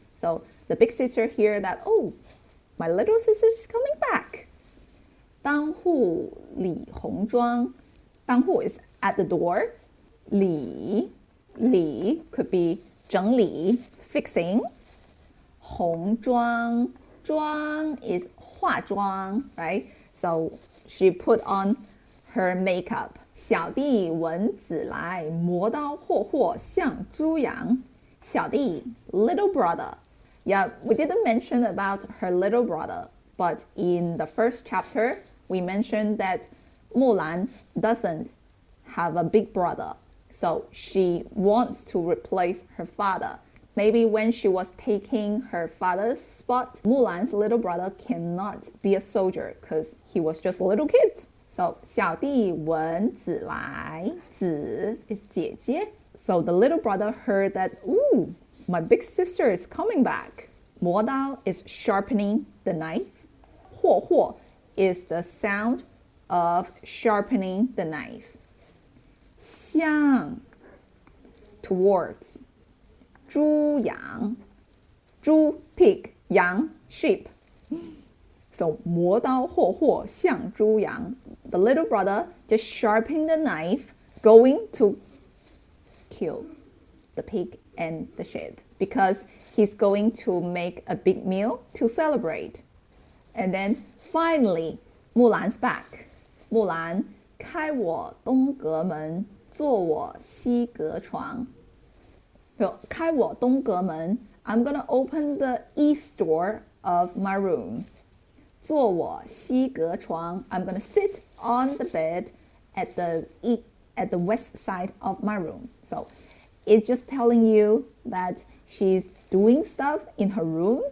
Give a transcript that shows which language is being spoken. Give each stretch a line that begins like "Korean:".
English: So the big sister hear that, my little sister is coming back.
Chinese: 当户理红妆. 当户
English: is at the door. 理 could be
Chinese: 整理
English: fixing.
Chinese: 红妆 妆 is 化妆,
English: right? So she put on her makeup.
Chinese: 小弟闻姊来，磨刀霍霍向猪羊。小弟
English: little brother. Yeah, we didn't mention about her little brother, but in the first chapter, we mentioned that Mulan doesn't have a big brother, so she wants to replace her father. Maybe when she was taking her father's spot, Mulan's little brother cannot be a soldier because he was just a little kid. So
Chinese: 小弟闻姊来,
English: 姊 is
Chinese: 姐姐.
English: So the little brother heard that, my big sister is coming back.
Chinese: 磨刀
English: is sharpening the knife.
Chinese: 霍霍
English: is the sound of sharpening the knife.
Chinese: 向
English: towards.
Chinese: 猪羊 猪
English: pig,
Chinese: 羊
English: sheep. So
Chinese: 磨刀霍霍向猪羊.
English: The little brother just sharpening the knife, going to kill the pig and the sheep because he's going to make a big meal to celebrate. And then finally, Mulan's back. Mulan,
Chinese: 开我东阁门，坐我西阁床.
English: So
Chinese: 开我东阁门,
English: I'm gonna open the east door of my room.
Chinese: 坐我西阁床,
English: I'm gonna sit on the bed at the west side of my room. So it's just telling you that she's doing stuff in her room.